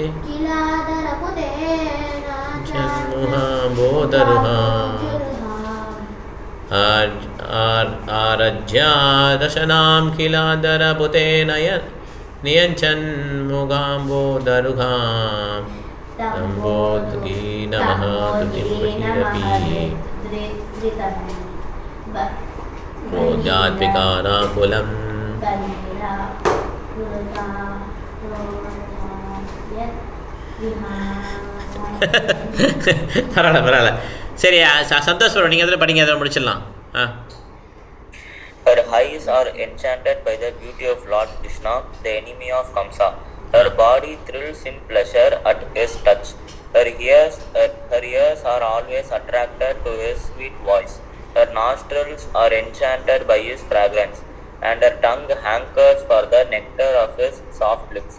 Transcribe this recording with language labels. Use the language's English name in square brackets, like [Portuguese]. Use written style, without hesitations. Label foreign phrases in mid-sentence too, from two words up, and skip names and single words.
[Sanskrit] आरज्यादशनां किलादरपुते नियञ्चन्मुगाम्बोदरुहाम् दम्बोद्गीनमहातुतिं बहिरपि बोध्यात्विकाराकुलम्. [Tamil] பரவாயில்ல. சரி சந்தோஷ் ப்ரோ, நீங்கள் அதில் படிங்க, அதில் முடிச்சிடலாம். [English] Her eyes are enchanted by the beauty of Lord Krishna, the enemy of Kamsa. Her body thrills in pleasure at his touch. Her ears are always attracted to his sweet voice. Her nostrils are enchanted by his fragrance, and her tongue hankers for the nectar of his soft lips.